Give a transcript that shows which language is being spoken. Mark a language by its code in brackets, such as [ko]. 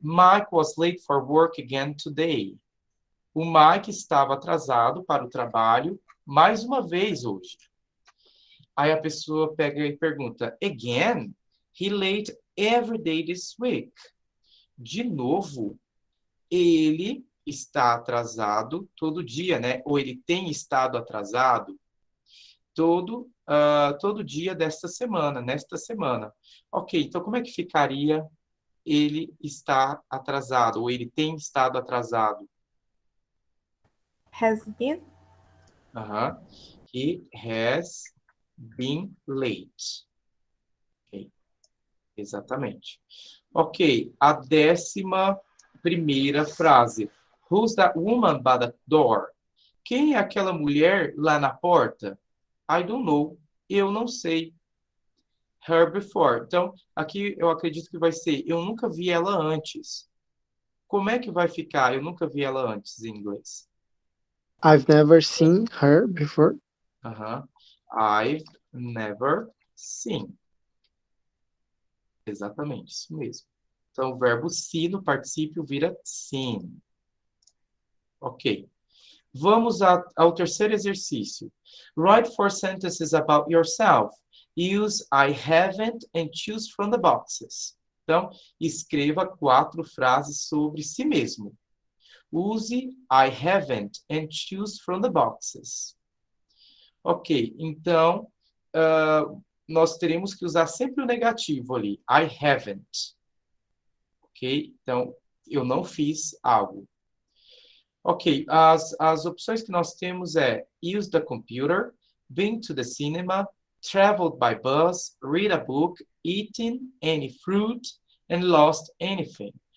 [en] Mike was late for work again today. [pt] O Mike estava atrasado para o trabalho mais uma vez hoje. Aí a pessoa pega e pergunta, [en] again? He late every day this week. [pt] De novo, ele está atrasado todo dia, né? Ou ele tem estado atrasado todo dia desta semana, nesta semana. Ok, então como é que ficaria ele está atrasado, ou ele tem estado atrasado? [en] Has been. He has been late. [pt] Ok, exatamente. Ok, a 11ª frase. [en] Who's that woman by the door? [pt] Quem é aquela mulher lá na porta? [en] I don't know. [pt] Eu não sei. [en] Her before. [pt] Então, aqui eu acredito que vai ser eu nunca vi ela antes. Como é que vai ficar? Eu nunca vi ela antes em inglês. [en] I've never seen her before. I've never seen. [pt] Exatamente, isso mesmo. Então, o verbo see no particípio vira seen. Ok. Vamos ao terceiro exercício. [en] Write 4 sentences about yourself. Use I haven't and choose from the boxes. [pt] Então, escreva 4 frases sobre si mesmo. [en] Use I haven't and choose from the boxes. [pt] Ok, então, nós teremos que usar sempre o negativo ali. [en] I haven't. [pt] Ok? Então, eu não fiz algo. [en] Ok, [pt] as opções que nós temos é [en] use the computer, been to the cinema, traveled by bus, read a book, eaten any fruit, and lost anything.